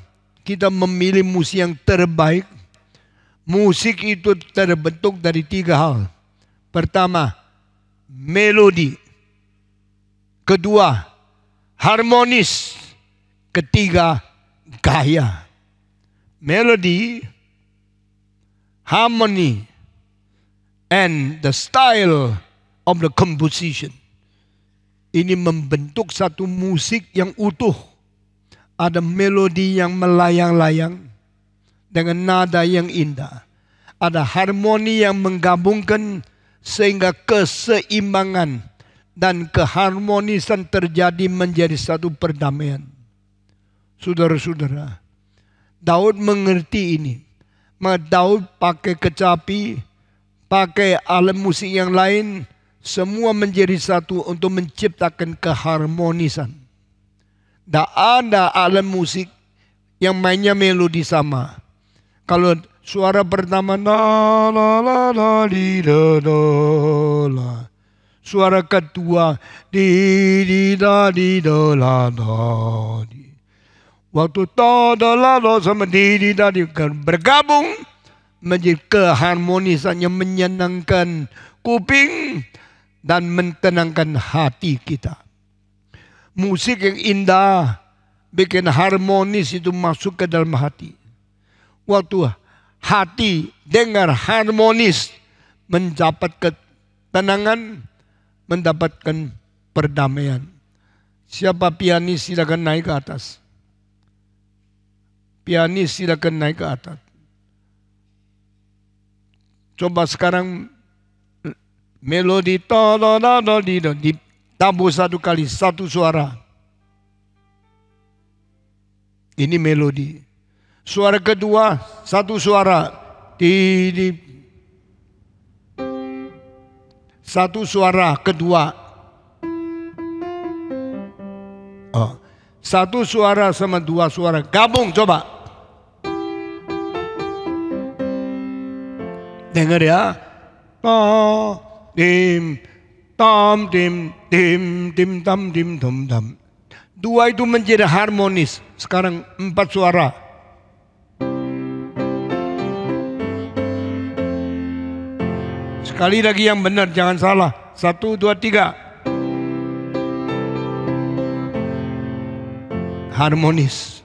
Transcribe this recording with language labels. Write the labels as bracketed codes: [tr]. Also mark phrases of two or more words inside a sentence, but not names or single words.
[id] Kita memilih musik yang terbaik. Musik itu terbentuk dari 3 hal. Pertama, melodi. Kedua, harmonis. Ketiga, gaya. [en] Melody, harmony, and the style of the composition. [id] Ini membentuk satu musik yang utuh. Ada melodi yang melayang-layang dengan nada yang indah. Ada harmoni yang menggabungkan sehingga keseimbangan dan keharmonisan terjadi menjadi satu perdamaian. Saudara-saudara, Daud mengerti ini. Maka Daud pakai kecapi, pakai alat musik yang lain, semua menjadi satu untuk menciptakan keharmonisan. Tak ada alat musik yang mainnya melodi sama. Kalau suara pertama la la la la di da da la. Suara kedua di da la da di. Waktu ta da la la sama di da di bergabung menjadi keharmonisan yang menyenangkan kuping dan mentenangkan hati kita. Musik yang indah bikin harmonis itu masuk ke dalam hati. Waktu hati dengar harmonis, mendapat ketenangan, mendapatkan perdamaian. Siapa pianis silakan naik ke atas. Pianis silakan naik ke atas. Coba sekarang melodi ta la la la di ditambah 1 kali, 1 suara. Ini melodi. Suara kedua 1 suara. Di 1 suara kedua. 1 suara sama 2 suara gabung coba. Dengar ya. Dim tam dim dim dim tam dim dum dam. 2 itu menjadi harmonis. Sekarang 4 suara. Sekali lagi yang benar, jangan salah. 1, 2, 3. Harmonis.